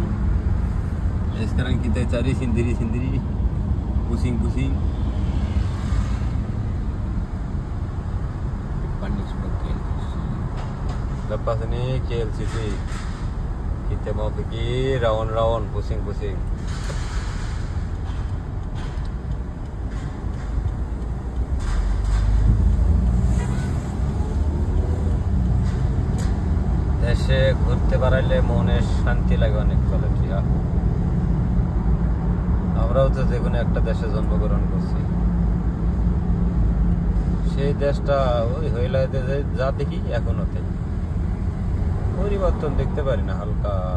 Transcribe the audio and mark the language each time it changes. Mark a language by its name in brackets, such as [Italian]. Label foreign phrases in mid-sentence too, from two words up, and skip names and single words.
[Malay] Sekarang kita cari sendiri-sendiri, pusing-pusing. Lepas ini KLCC. Kita mau pergi round-round, pusing-pusing. [Bangla] দেশে ঘুরতে পারলে মনে শান্তি লাগে অনেক বলে ঠিক। আমরাও তো যে কোনো একটা দেশে জন্মগ্রহণ করছি, সেই দেশটা ওই হইলাতে যা দেখি এখনো তাই, পরিবর্তন দেখতে পারি না হালকা।